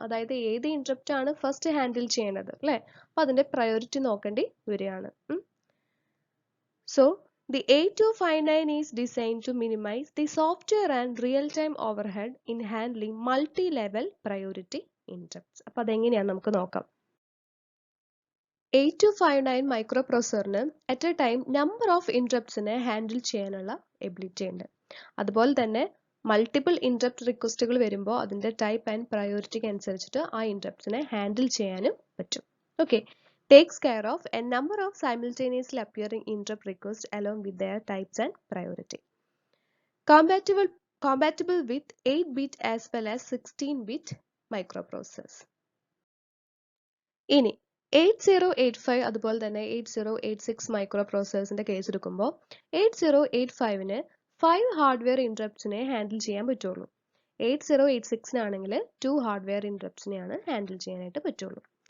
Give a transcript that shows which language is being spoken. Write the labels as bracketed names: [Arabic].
[Malayalam] അതായത് ഏത് ഇൻട്രപ്റ്റ് ആണ് ഫസ്റ്റ് ഹാൻഡിൽ ചെയ്യേണ്ടത് അല്ലേ? അപ്പോൾ അതിന്റെ പ്രയോറിറ്റി നോക്കേണ്ടി വരികയാണ്. [English] So, the 8259 is designed to minimize the software and real-time overhead in handling multi-level priority interrupts. [Malayalam] അപ്പോൾ അതെങ്ങനെയാണ് നമുക്ക് നോക്കാം. 8259 മൈക്രോപ്രോസസറിന് [English] at a time number of [Malayalam] ഇൻട്രപ്റ്റ്സിനെ handle ചെയ്യാനുള്ള എബിലിറ്റി ഉണ്ട്. അതുപോലെ തന്നെ മൾട്ടിപ്പിൾ ഇൻട്രപ്റ്റ് റിക്വസ്റ്റുകൾ വരുമ്പോൾ അതിന്റെ ടൈപ്പ് ആൻഡ് പ്രയോറിറ്റിക്ക് അനുസരിച്ചിട്ട് ആ ഇൻട്രപ്റ്റ്സിനെ ഹാൻഡിൽ ചെയ്യാനും പറ്റും. [English] Okay, takes care of a number of simultaneously appearing interrupt requests along with their types and priority. Compatible with 8-bit as well as 16-bit microprocessors. [Malayalam] ഇനി 8085 അതുപോലെ തന്നെ 8086 മൈക്രോപ്രോസസേഴ്സിന്റെ കേസ് എടുക്കുമ്പോൾ 8085ന് 5 ഹാർഡ്വെയർ ഇൻട്രപ്റ്റ്സിനെ ഹാൻഡിൽ ചെയ്യാൻ പറ്റുള്ളൂ. 8086നാണെങ്കിൽ 2 ഹാർഡ്വെയർ ഇൻട്രപ്റ്റ്സിനെയാണ് ഹാൻഡിൽ ചെയ്യാനായിട്ട് പറ്റുള്ളൂ.